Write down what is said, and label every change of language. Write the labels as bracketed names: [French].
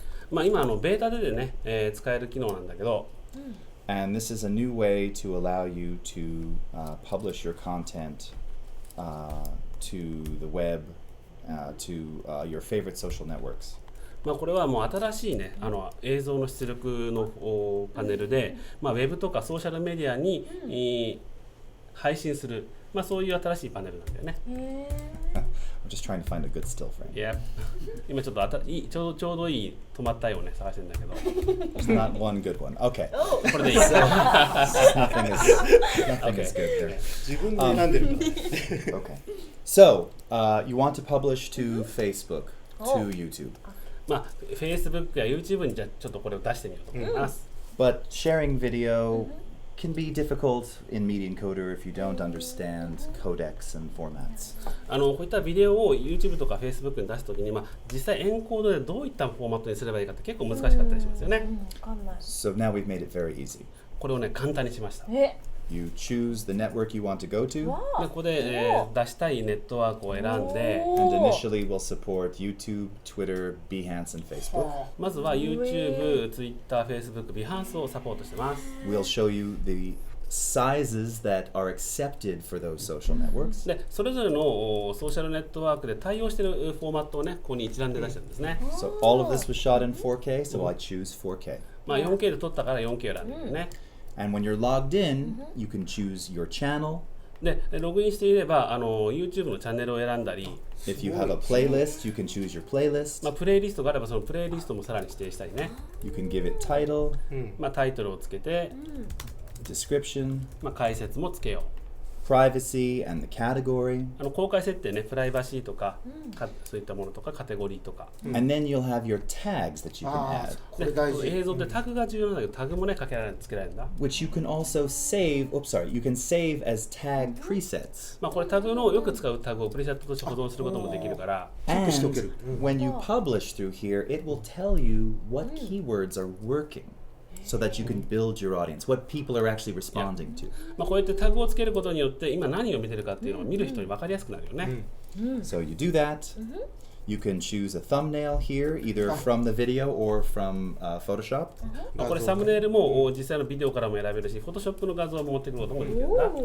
[Japanese] まあ今ベータでね、使える機能なんだけど、 [English] And this is a new way to allow you to publish your content to the web, to your favorite social networks. [Japanese] まあこれはもう新しいね、映像の出力のパネルで、まあウェブとかソーシャルメディアに、配信する、まあそういう新しいパネルなんだよね。 [English] I'm just trying to find a good still frame. Yep. [Japanese] 今ちょっとちょうどいい止まったようね探してるんだけど、 [English] There's not one good one. Okay. [Japanese] これでいい。 [English] Nothing is good there. [Japanese] 自分で選んでるんだ。 [English] Okay. So you want to publish to Facebook, to YouTube. [Japanese] まあ Facebook や YouTube にじゃあちょっとこれを出してみようと思います。 [English] But sharing video can be difficult in Media Encoder if you don't understand codecs and formats. [Japanese] こういったビデオを YouTube とか Facebook に出すときに、まあ、実際エンコードでどういったフォーマットにすればいいかって結構難しかったりしますよね。わかんない [English] So now we've made it very easy. [Japanese] これをね簡単にしました。 [English] You choose the network you want to go to, [Japanese] でここで、出したいネットワークを選んで、 [English] and initially we'll support YouTube, Twitter, Behance, and Facebook. [Japanese] まずは YouTube、Twitter、Facebook、Behance をサポートしてます。 [English] We'll show you the sizes that are accepted for those social networks. [Japanese] でそれぞれのソーシャルネットワークで対応しているフォーマットをねここに一覧で出してるんですね。 [English] So all of this was shot in 4K, so I choose 4K. [Japanese] まあ 4K で撮ったから 4K を選んでるね。 [English] And when you're logged in, you can choose your channel. [Japanese] でログインしていればYouTube のチャンネルを選んだり、 [English] If you have a playlist, you can choose your playlist. [Japanese] まあ、プレイリストがあればそのプレイリストもさらに指定したりね、 [English] You can give it title, [Japanese] まあ、タイトルをつけて、 [English] description, [Japanese] まあ、解説もつけよ [English] privacy and the category. [Japanese] 公開設定ね、プライバシーとか、そういったものとかカテゴリーとか。 [English] And then you'll have your tags that you can add. [Japanese] これ大事。映像ってタグが重要なんだけど、タグもね、つけられるんだ。 [English] Which you can also save, you can save as tag presets. [Japanese] これタグのよく使うタグをプリセットとして保存することもできるから。 [English] And when you publish through here, it will tell you what keywords are working. So that you can build your audience, what people are actually responding to. [Japanese] こうやってタグをつけることによって今何を見てるかっていうのを見る人に分かりやすくなるよね。 [English] So you do that. You can choose a thumbnail here, either from the video or from Photoshop. [Japanese] これサムネイルも実際のビデオからも選べるし、Photoshop の画像も持ってくることもできるんだ。